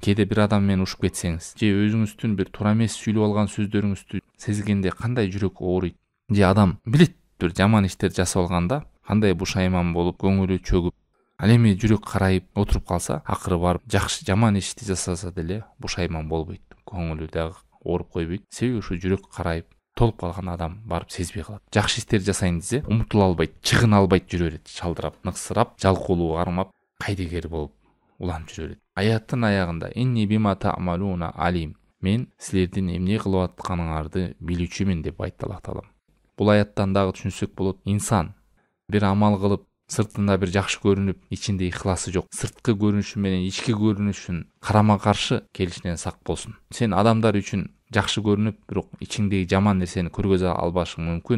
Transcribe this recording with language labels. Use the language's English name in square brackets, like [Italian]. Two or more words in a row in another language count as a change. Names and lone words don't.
[Kyrgyz] Кээде бир адам менен ушуп кетсеңиз, же өзүңүздүн бир туура эмес сүйлөп алган сөздөрүңүздү сезгенде кандай жүрөк ооруйт, же адам билет бир жаман иштер жасап алганда кандай бушайман болуп, көңүлү чөгүп, ал эми жүрөк карайып отуруп калса, акыры барып жакшы жаман ишти жасаса деле бушайман болбойт, көңүлү дагы ооруп койбойт. Себеби ушу жүрөк карайып толуп калган адам барып сезбей калат. Жакшы иштер жасайын десе, умтула албайт, чыгына албайт, жүрө берет, шалдырап, ныксырап, жалкоолуу армап, кайдыгер болуп уланып жүрө берет. Аяттын аягында [Arabic] إني بما تعملون عليم. [Kyrgyz] Мен силердин эмне кылып атканыңарды билүүчүмүн деп айтты Аллах Таала. Бул аяттан дагы түшүнсөк болот, инсан бир амал кылып, сыртында бир жакшы көрүнүп, ичинде ихласы жок, сырткы көрүнүшү менен ички көрүнүшүн карама каршы келишинен сак болсун. Сен адамдар үчүн жакшы көрүнүп, бирок ичиңдеги жаман нерсени көргөзө албашың мүмкүн.